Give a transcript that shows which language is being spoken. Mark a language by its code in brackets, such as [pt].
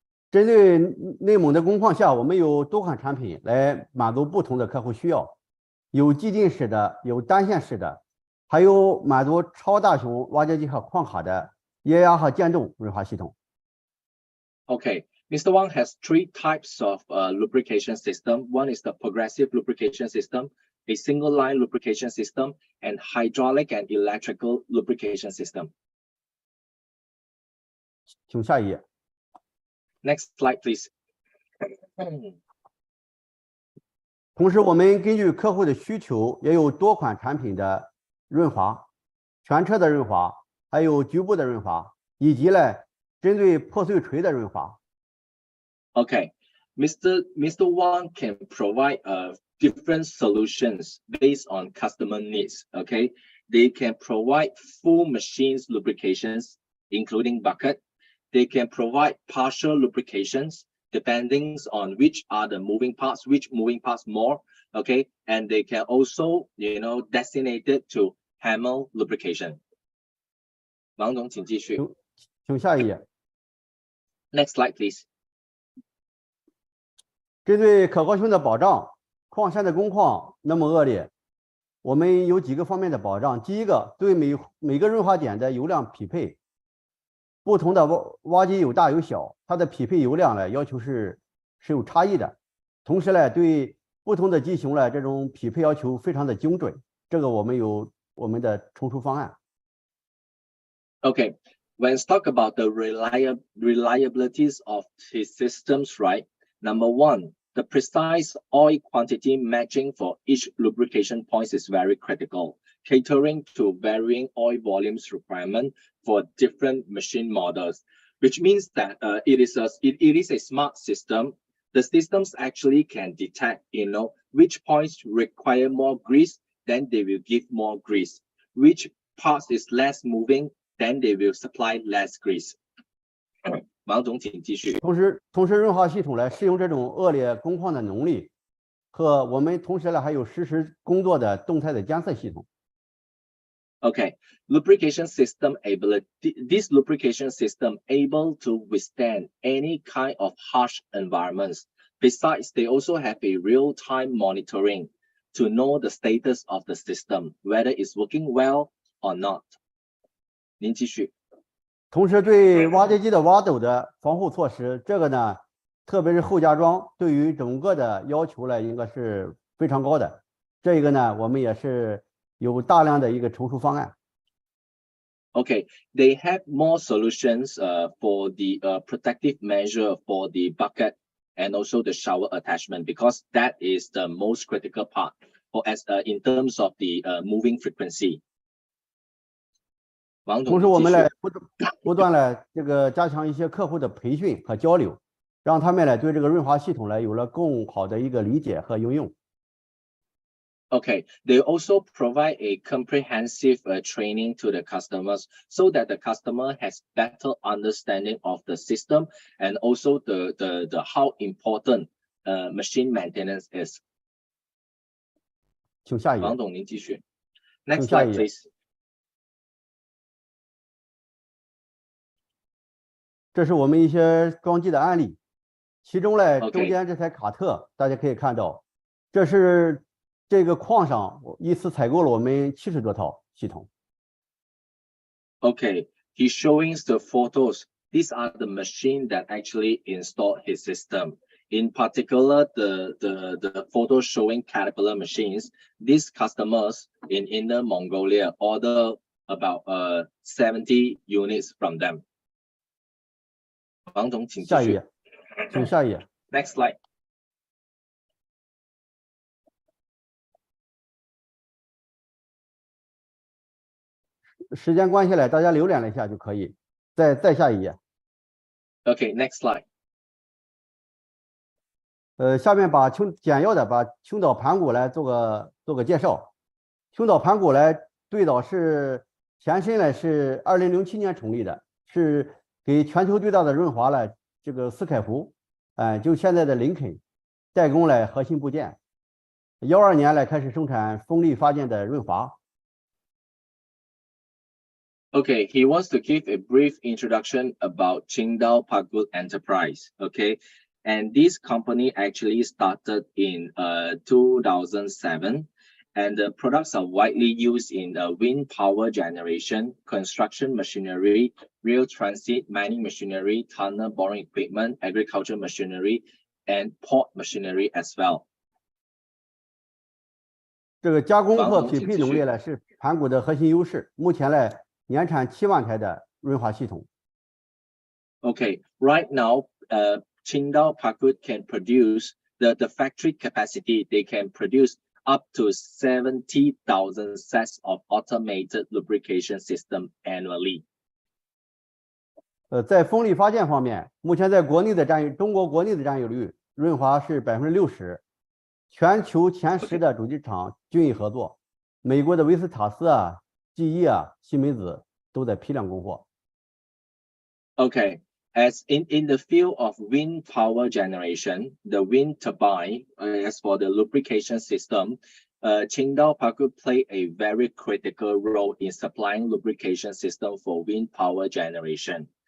[zh] 针对内蒙的工况下，我们有多款产品来满足不同的客户需要，有激进式的，有单线式的，还有满足超大型挖掘机和矿卡的液压和渐冻润滑系统。 [en] Okay, Mr. Wang has 3 types of lubrication system. One is the progressive lubrication system, a single line lubrication system, and hydraulic and electrical lubrication system. [zh] 请下一页。 [en] Next slide, please. [zh] 同时，我们根据客户的需求，也有多款产品的润滑，全车的润滑，还有局部的润滑，以及呢针对破碎锤的润滑。 [en] Okay, Mr. Wang can provide different solutions based on customer needs. Okay, they can provide full machines lubrications, including bucket. They can provide partial lubrications, depending on which are the moving parts, which moving parts more. Okay, and they can also, designated to hammer lubrication. [zh] 王总，请继续。请下一页。 [en] Next slide, please. [zh] 针对可靠性的保障，矿山的工况那么恶劣，我们有几个方面的保障。第一个，对每个润滑点的油量匹配，不同的挖机有大有小，它的匹配油量呢要求是有差异的。同时呢，对不同的机型呢这种匹配要求非常的精准，这个我们有我们的成熟方案。 [en] Okay, when talk about the reliabilities of his systems, right? Number one, the precise oil quantity matching for each lubrication point is very critical, catering to varying oil volumes requirement for different machine models, which means that it is a smart system. The systems actually can detect, which points require more grease, then they will give more grease. Which parts is less moving, then they will supply less grease. [zh] 王总，请继续。同时润滑系统来适应这种恶劣工况的能力，和我们同时呢还有实时工作的动态的监测系统。 [en] Okay, lubrication system ability. This lubrication system able to withstand any kind of harsh environments. Besides, they also have a real-time monitoring to know the status of the system, whether it's working well or not. [zh] 您继续。同时对挖掘机的挖斗的防护措施，这个呢，特别是后加装，对于整个的要求呢，应该是非常高的。这个呢，我们也是有大量的一个成熟方案。 [en] Okay, they have more solutions for the protective measure for the bucket and also the shower attachment, because that is the most critical part for in terms of the moving frequency. [zh] 同时，我们来不断来这个加强一些客户的培训和交流，让他们来对这个润滑系统呢有了更好的一个理解和应用。 [en] Okay, they also provide a comprehensive training to the customers so that the customer has better understanding of the system and also the how important machine maintenance is. [zh] 请下一页。王总，您继续。 [en] Next slide, please. [zh] 这是我们一些装机的案例，其中呢，中间这台卡特，大家可以看到，这是这个矿上一次采购了我们70多套系统。 [en] Okay, he's showing the photos. These are the machine that actually installed his system. In particular, the photos showing Caterpillar machines. These customers in Inner Mongolia order about 70 units from them. [zh] 王总，请继续。下一页，请下一页。 [en] Next slide. [zh] 时间关系呢，大家浏览了一下就可以。再下一页。 [en] Okay, next slide. [zh] 下面简要的把青岛盘古来做个介绍。青岛盘古来最早是前身呢是2007年成立的，是给全球最大的润滑了这个斯凯福，就现在的林肯代工了核心部件。 12年来开始生产风力发电的润滑。 [en] Okay, he wants to give a brief introduction about Qingdao Pagut Enterprise. Okay, and this company actually started in 2007. And the products are widely used in wind power generation, construction machinery, rail transit, mining machinery, tunnel boring equipment, agriculture machinery, and port machinery as well. [zh] 这个加工和匹配能力呢是盘古的核心优势。目前呢，年产7万台的润滑系统。 [en] Okay, right now, Qingdao Pagut can produce the factory capacity, they can produce up to 70,000 sets of automated lubrication system annually. [zh] 在风力发电方面，目前在国内的中国国内的占有率，润滑是60%，全球前10的主机厂均已合作，美国的维斯塔斯啊、GE啊、西门子都在批量供货。 [en] Okay, as in the field of wind power generation, the wind turbine, as for the lubrication system, Qingdao Park play a very critical role in supplying lubrication system for wind power generation.